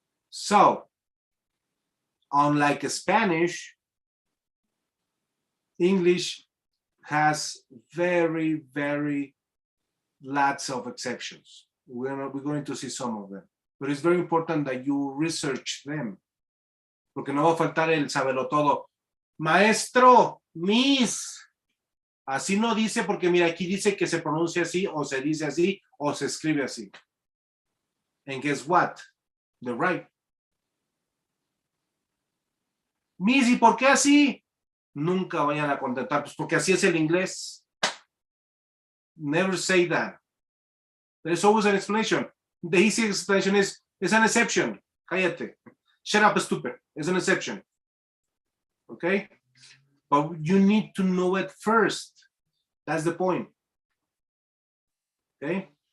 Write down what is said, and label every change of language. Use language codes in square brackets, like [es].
[en] So, unlike Spanish, English has very, very lots of exceptions. We're going to see some of them, but it's very important that you research them. [es] Porque no va a faltar el sabelotodo. Maestro, Miss, así no dice porque mira, aquí dice que se pronuncia así, o se dice así, o se escribe así. [en] And guess what? They're right. [es] Miss, ¿y por qué así? Nunca vayan a contestar, pues porque así es el inglés. [en] Never say that. There's always an explanation. The easy explanation is, it's an exception. [es] Cállate. [en] shut up, stupid. It's an exception. Okay? But you need to know it first. That's the point. Okay?